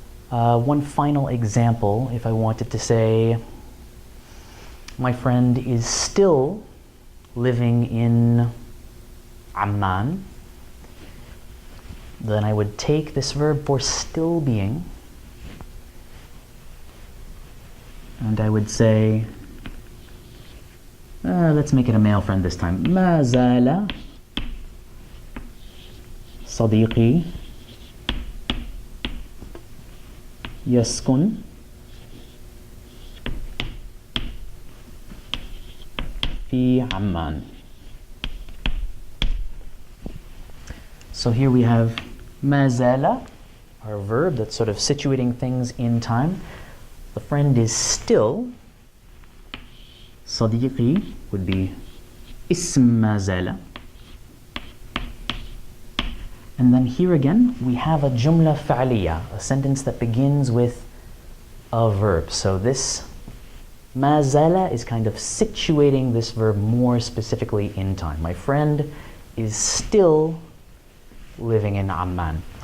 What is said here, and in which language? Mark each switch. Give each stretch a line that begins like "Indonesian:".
English: One final example, if I wanted to say my friend is still living in Amman, then I would take this verb for still being and I would say, let's make it a male friend this time.
Arabic: ما زال صديقي يسكن في عمان.
English: So here we have ما زال our verb that's sort of situating things in time. The friend is still.
Arabic: صديقي
English: would be
Arabic: اسم ما زال.
English: And then here again, we have a jumla fa'liya, a sentence that begins with a verb. So this ma zala is kind of situating this verb more specifically in time. My friend is still living in Amman.